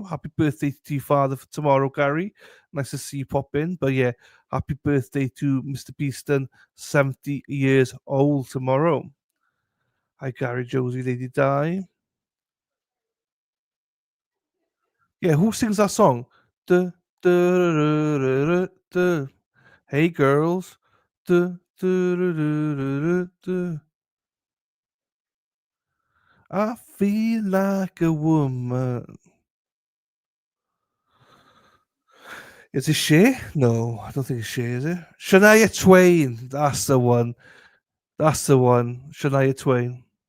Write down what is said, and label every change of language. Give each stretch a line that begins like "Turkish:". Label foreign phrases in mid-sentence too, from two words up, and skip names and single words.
English: Happy birthday to your father for tomorrow, Gary. Nice to see you pop in. But yeah, happy birthday to Mr. Beeston, 70 years old tomorrow. Hi, Gary, Josie, Lady Di. Yeah, who sings that song? Duh, duh, duh, duh, duh, duh. Hey, girls. Duh, duh, duh, duh, duh, duh, duh. I feel like a woman. Is it Shay? No, I don't think it's Shay, is it? Shania Twain. That's the one. That's the one. Shania Twain.